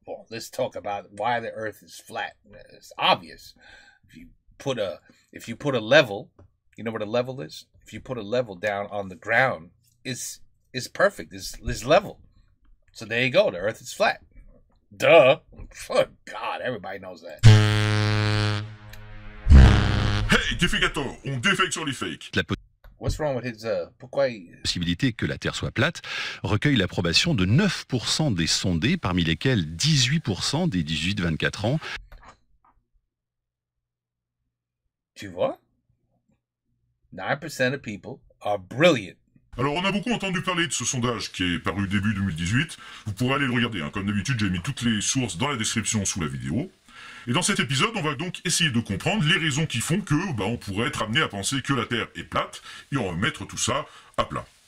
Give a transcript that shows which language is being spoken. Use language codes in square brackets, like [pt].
[en] Well, let's talk about why the earth is flat. It's obvious. If you put a level, you know what a level is? If you put a level down on the ground, it's perfect. It's level. So there you go. The earth is flat. Duh. Oh, God, everybody knows that. [fr] Hey, Defecator, on défecte sur les fakes. [en] What's wrong with his, [fr] pourquoi possibilité que la Terre soit plate recueille l'approbation de 9% des sondés, parmi lesquels 18% des 18-24 ans. Tu vois? [en] 9% of people are brilliant. [fr] Alors, on a beaucoup entendu parler de ce sondage qui est paru début 2018. Vous pourrez aller le regarder. Comme d'habitude, j'ai mis toutes les sources dans la description sous la vidéo. Et dans cet épisode, on va donc essayer de comprendre les raisons qui font que on pourrait être amené à penser que la Terre est plate, et on va mettre tout ça à plat.